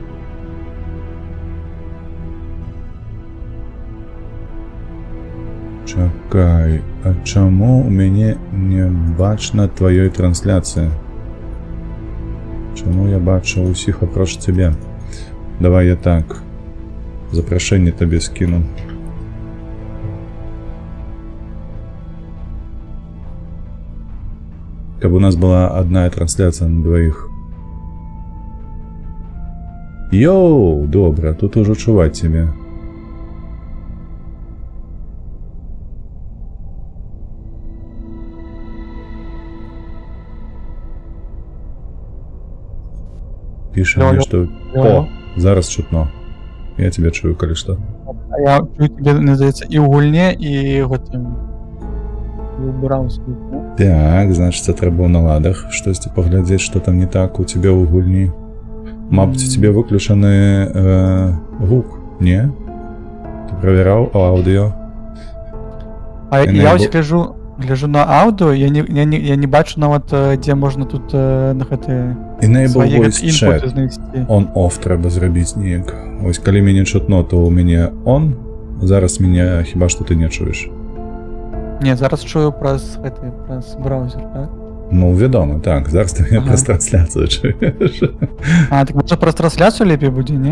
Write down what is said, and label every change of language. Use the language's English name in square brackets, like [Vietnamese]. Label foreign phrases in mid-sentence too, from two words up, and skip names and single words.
[Belarusian] Чакай, а чаму у мяне не бачна тваёй трансляцыі? Чаму я бачу усіх апроч цябе? Давай я так. Запрашэнне табе скіну. [Russian] Каб у нас была одна трансляция на двоих. Йоу, [Belarusian] добра, тут уже чуваць тебе. Піша мне, что... О, зараз чутно. [Russian] Я тебя чую, [Belarusian] калі што. А я чую тебе, не здаецца, і ў гульне, і гэтым... І ў браўску. Так, значит, трэба ў наладах штосьці паглядзець, што там не так у тебе ў гульні. Мабыць, у тебе выключаны гук, не? Ты правяраў аўдыё? А я ось гляжу на аўдыё, я не бачу нават, дзе можна тут на гэты свае інпуты знайсці. On-off трэба зрабіць неяк. Ось калі мяне чутно, то ў мяне on, зараз мяне хіба што ты не чуеш. Не, зараз чую праз браузер, так? Ну, вядома, так. Зараз ты мяне праз трансляцыю чуеш. А, так можа праз трансляцыю лепей будзе, не?